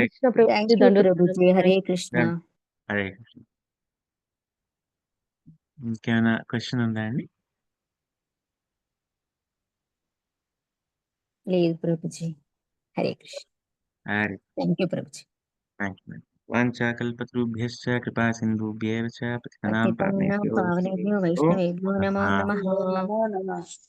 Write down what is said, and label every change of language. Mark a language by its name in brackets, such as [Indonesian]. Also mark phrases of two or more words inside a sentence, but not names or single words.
[English] thank you [Telugu] ప్రభుజీ. హరే కృష్ణ. హరే కృష్ణ. ఇంకేమైనా క్వశ్చన్ ఉందా అండి? లేదు ప్రభుజీ. హరే కృష్ణ. హరే, [English] thank you [Telugu] ప్రభుజీ. [English] thank you. [Sanskrit] वाञ्छाकल्पतरुभ्यश्च कृपा सिन्धुभ्येव च पतितानां पतितानां पावनेभ्यो पावनेभ्यो वैष्णवेभ्यो नमो नमः. नमो नमः.